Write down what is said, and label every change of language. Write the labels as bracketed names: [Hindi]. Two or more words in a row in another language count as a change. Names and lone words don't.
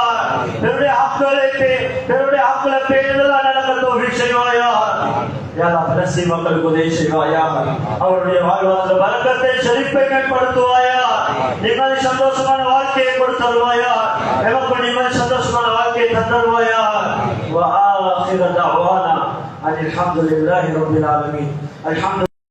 [Tamil] பிறருடைய ஹக்குகளை பேணுதலாக நடக்க தௌஃபீக் செய்வாயாக. பலஸ்தீன் மக்களுக்கு உதவி செய்வாயாக. அவருடைய வாழ்வாதார பரக்கத்தை செழிப்பை மேம்படுத்துவாயா. நிம்மதி சந்தோஷமான வாழ்க்கையை கொடுத்தருவாயா. எமக்கு நிம்மதி சந்தோஷமான வாழ்க்கையை தந்தருவாயா. [Arabic] وآخر دعوانا أن الحمد لله رب العالمين. الحمد